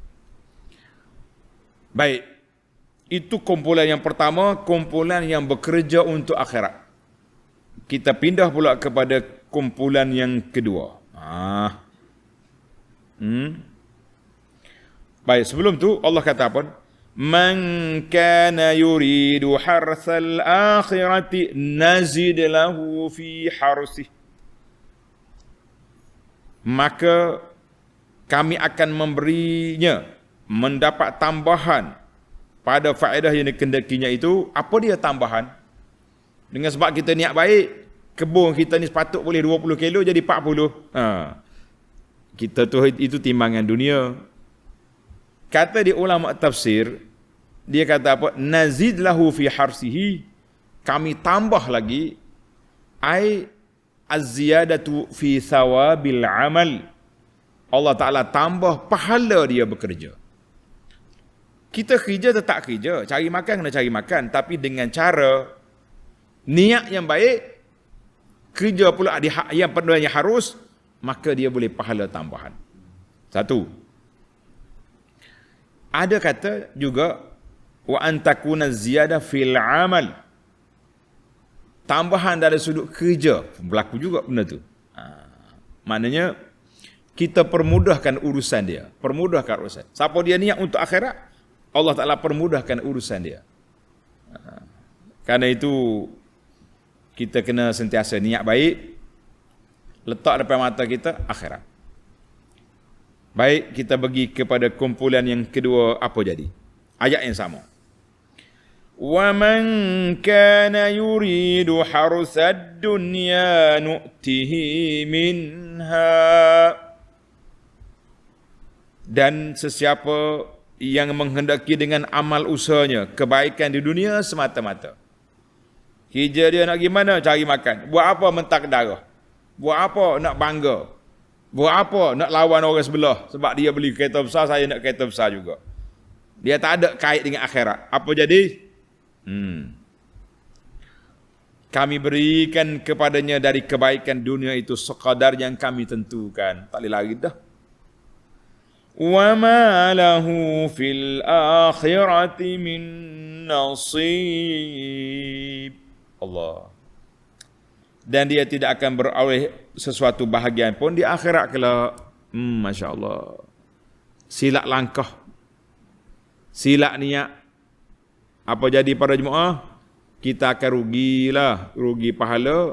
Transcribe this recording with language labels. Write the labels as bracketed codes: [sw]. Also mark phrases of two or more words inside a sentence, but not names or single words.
[ms] Baik. Itu kumpulan yang pertama, kumpulan yang bekerja untuk akhirat. Kita pindah pula kepada kumpulan yang kedua. Baik, sebelum tu Allah kata apa? [ar] من كان يريد حرث الآخرة نزد له في حرثه. [ms] Maka kami akan memberinya mendapat tambahan pada faedah yang dikendakinya itu. Apa dia tambahan? Dengan sebab kita niat baik, kebun kita ni sepatut boleh 20 kilo jadi 40. Kita tu itu timbangan dunia. Kata di ulama tafsir, dia kata apa? [ar] نزد له في حرثه, [ms] kami tambah lagi, [ar] أي الزيادة في ثواب العمل. [ms] Allah Ta'ala tambah pahala dia bekerja. Kita kerja tetap kerja, cari makan kena cari makan, tapi dengan cara niat yang baik, kerja pula yang yang harus, maka dia boleh pahala tambahan. Satu. Ada kata juga [ar] وأن تكون زيادة في العمل. [ms] Tambahan dari sudut kerja berlaku juga benda tu. Maknanya kita permudahkan urusan dia, permudahkan urusan. Siapa dia niat untuk akhirat, Allah Ta'ala permudahkan urusan dia. Karena itu kita kena sentiasa niat baik, letak depan mata kita akhirat. Baik, kita pergi kepada kumpulan yang kedua. Apa jadi? Ayat yang sama. [ar] وَمَنْ كَانَ يُرِيدُ حَرْثَ الدُّنْيَا نُؤْتِهِ مِنْهَا. [ms] Dan sesiapa yang menghendaki dengan amal usahanya kebaikan di dunia semata-mata. Kerja dia nak gimana? Cari makan. Buat apa mentak darah? Buat apa nak bangga? Buat apa nak lawan orang sebelah? Sebab dia beli kereta besar, saya nak kereta besar juga. Dia tak ada kait dengan akhirat. Apa jadi? Kami berikan kepadanya dari kebaikan dunia itu sekadar yang kami tentukan. Tak boleh lari dah. [ar] وَمَا لَهُ فِي الْآخِرَةِ مِنْ نَصِيبٍ. [ms] Allah. Dan dia tidak akan beroleh sesuatu bahagian pun di akhirat kelak. [ar] ما شاء الله. [ms] Silap langkah, silap niat. Apa jadi para jemaah? Kita akan rugilah, rugi pahala.